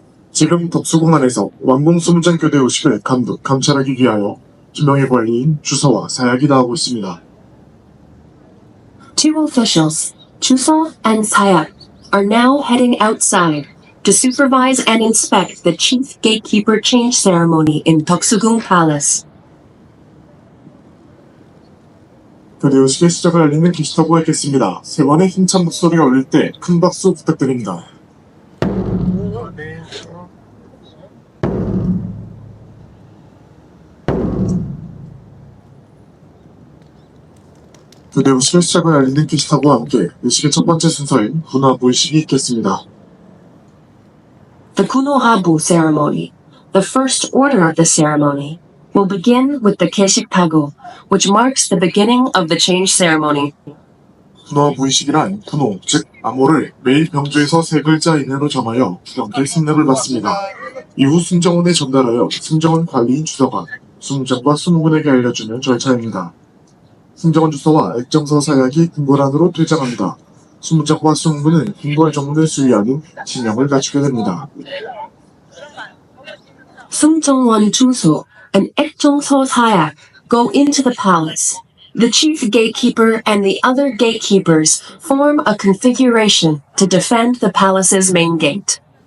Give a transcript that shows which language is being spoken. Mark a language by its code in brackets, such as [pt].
[ko] 지금 덕수궁 안에서 완공수문장 교대 의식을 감찰하기 위하여 2명의 관리인 주서와 사약이 나오고 있습니다. [en] Two officials, Chuso and Sayak, are now heading outside to supervise and inspect the chief gatekeeper change ceremony in Deoksugung Palace. [ko] 교대 의식의 시작을 알리는 기시타고가 있겠습니다. 세 번의 힘찬 목소리가 울릴 때 큰 박수 부탁드립니다. 교대 의식의 시작을 알리는 기시타고와 함께 의식의 첫 번째 순서인 군화부 의식이 있겠습니다. [en] The Kunohabu ceremony, the first order of the ceremony, will begin with the Keshiktago, which marks the beginning of the change ceremony. [ko] 군화부 의식이란 군호, 즉 암호를 매일 병조에서 3글자 이내로 정하여 주경계 승낙을 받습니다. 이후 승정원에 전달하여 승정원 관리인 주서가 수문장과 수문군에게 알려주는 절차입니다. 승정원 주서와 액정서 사약이 궁궐안으로 퇴장합니다. 수문장과 수문군은 궁궐 정문을 수위하는 진영을 갖추게 됩니다. [en] Sungjeongwon Juso and Ekjongso Sayak go into the palace. The chief gatekeeper and the other gatekeepers form a configuration to defend the palace's main gate.